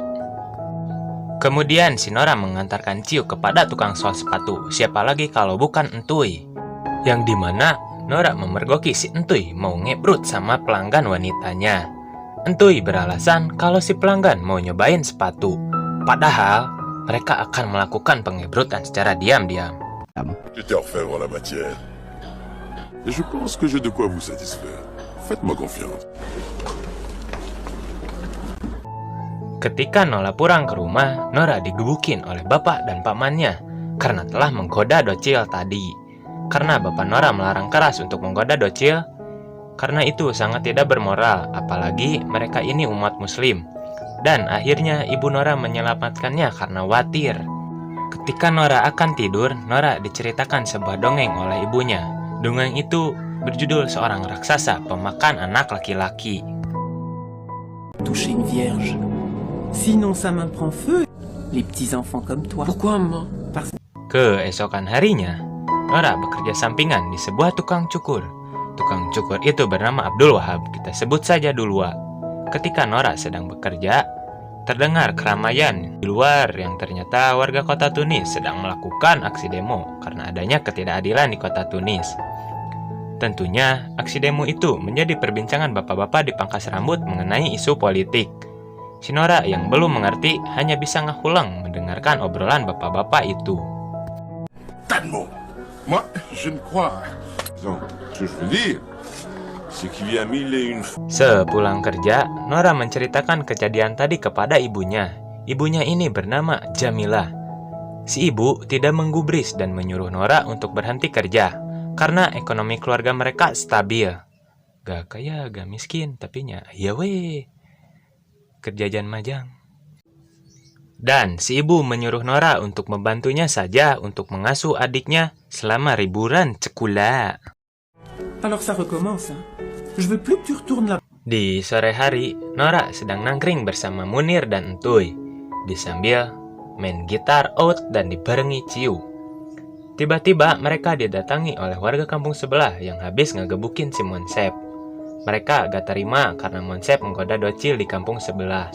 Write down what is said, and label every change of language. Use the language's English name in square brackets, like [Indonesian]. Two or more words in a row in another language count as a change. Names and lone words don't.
[Indonesian] Kemudian si Noura mengantarkan ciu kepada tukang sol sepatu, siapa lagi kalau bukan Entuy. Yang dimana Noura memergoki si Entuy mau ngebrut sama pelanggan wanitanya. Entuy beralasan kalau si pelanggan mau nyobain sepatu. Padahal mereka akan melakukan pengebrutan secara diam-diam. [French] J'étais orfèvre en la matière. Et je pense que j'ai de quoi vous satisfaire. Faites-moi confiance. [Indonesian] Ketika Nola pulang ke rumah, Noura digebukin oleh bapak dan pamannya karena telah menggoda docil tadi. Karena bapak Noura melarang keras untuk menggoda docil, karena itu sangat tidak bermoral, apalagi mereka ini umat muslim. Dan akhirnya ibu Noura menyelamatkannya karena khawatir. Ketika Noura akan tidur, Noura diceritakan sebuah dongeng oleh ibunya. Dongeng itu berjudul seorang raksasa pemakan anak laki-laki. [French] Toucher une vierge. Sinon sa main prend feu. Les petits enfants comme toi. Pourquoi maman? [Indonesian] Keesokan harinya, Noura bekerja sampingan di sebuah tukang cukur. Tukang cukur itu bernama Abdul Wahab, kita sebut saja Dulwa. Ketika Noura sedang bekerja, terdengar keramaian di luar yang ternyata warga kota Tunis sedang melakukan aksi demo karena adanya ketidakadilan di kota Tunis. Tentunya, aksi demo itu menjadi perbincangan bapak-bapak di pangkas rambut mengenai isu politik. Si Nora yang belum mengerti hanya bisa ngahulang mendengarkan obrolan bapak-bapak itu. [French] Tas de mots. Moi, je ne crois. Non, ce que je veux dire, c'est qu'il y a mille et une fois. [Indonesian] Sepulang kerja, Nora menceritakan kejadian tadi kepada ibunya. Ibunya ini bernama Jamila. Si ibu tidak menggubris dan menyuruh Nora untuk berhenti kerja karena ekonomi keluarga mereka stabil. Gak kaya, gak miskin, tapi ya weh, kerja jan majang. Dan si ibu menyuruh Nora untuk membantunya saja untuk mengasuh adiknya selama liburan sekolah. [French] Alors ça recommence, hein. Je veux plus que tu retournes là. [Indonesian] Di sore hari, Nora sedang nangkring bersama Munir dan Entuy, disambil main gitar out dan dibarengi Ciu. Tiba-tiba mereka didatangi oleh warga kampung sebelah yang habis ngegebukin si Monsep. Mereka gak terima karena Monsep menggoda Docil di kampung sebelah.